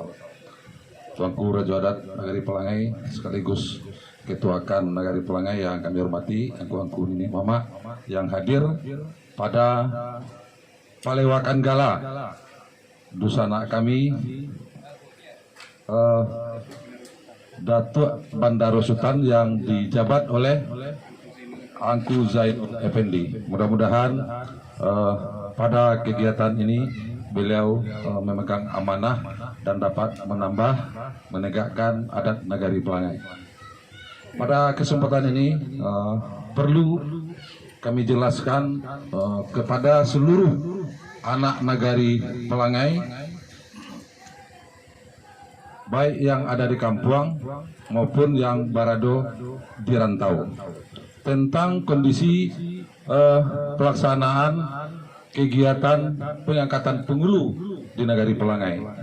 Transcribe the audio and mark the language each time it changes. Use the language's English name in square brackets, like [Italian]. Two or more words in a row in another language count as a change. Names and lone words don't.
[Indonesian] Tuanku Raja Adat Nagari Pelangai sekaligus ketuakan Nagari Pelangai yang kami hormati, angku-angku ini mama yang hadir pada Palewakan Gala Dusana kami Datuk Bandaro Sultan yang dijabat oleh Angku Zaid Effendi. Mudah-mudahan pada kegiatan ini beliau memegang amanah dan dapat menambah menegakkan adat Nagari Pelangai. Pada kesempatan ini perlu kami jelaskan kepada seluruh anak Nagari Pelangai, baik yang ada di Kampuang maupun yang berada di rantau, tentang kondisi pelaksanaan kegiatan pengangkatan penghulu di Nagari Pelangai.